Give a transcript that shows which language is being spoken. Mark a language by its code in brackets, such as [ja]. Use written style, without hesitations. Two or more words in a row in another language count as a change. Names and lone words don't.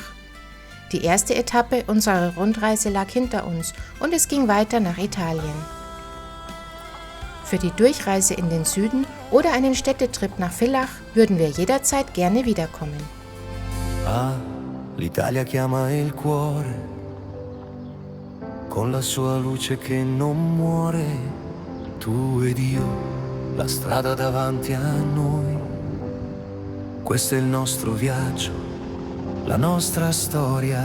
[de] Die erste Etappe unserer Rundreise lag hinter uns und es ging weiter nach Italien. Für die Durchreise in den Süden oder einen Städtetrip nach Villach würden wir jederzeit gerne wiederkommen. [it] Ah, l'Italia chiama il cuore, con la sua luce che non muore, tu ed io. La strada davanti a noi, questo è il nostro viaggio, la nostra storia.